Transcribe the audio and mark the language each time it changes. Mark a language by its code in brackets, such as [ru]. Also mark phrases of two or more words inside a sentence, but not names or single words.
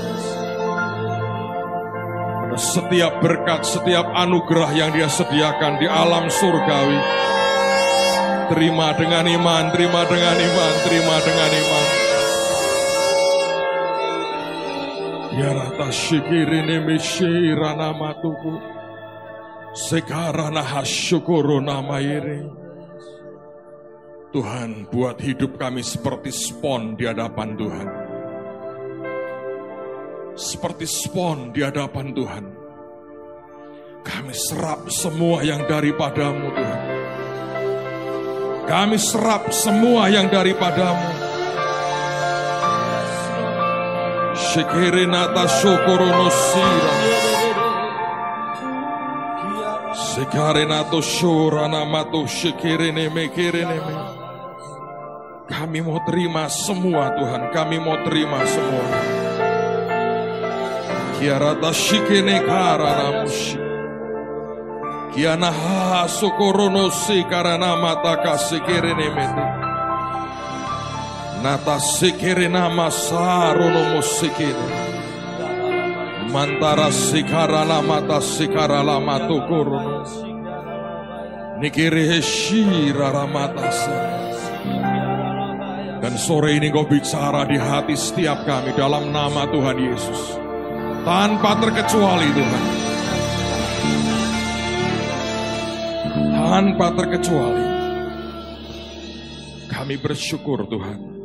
[id] Setiap berkat, setiap anugerah yang Dia sediakan di alam surgawi. Terima dengan iman, terima dengan iman, terima dengan iman. Ya rata syikirine mishirana matuku. Sekarana hasyukuru namayiri. Tuhan, buat hidup kami seperti spon di hadapan Tuhan. Seperti spon di hadapan Tuhan. Kami serap semua yang daripadamu, Tuhan. Kami serap semua yang daripadamu. Syukurinata syukurunosira. Sekarenato syurana matu syukirine mekirine me. Kami mau terima semua Tuhan, kami mau terima semua. Kiarata shikene karana mushi. Kiana ha sokorono si karana mata kasikirene mete. Nata sikirena masarono musikine. Mantara sikarala mata sikarala matu korono. Nikiri heshira ramata sa. Dan sore ini Kau bicara di hati setiap kami dalam nama Tuhan Yesus. Tanpa terkecuali Tuhan. Tanpa terkecuali. Kami bersyukur Tuhan.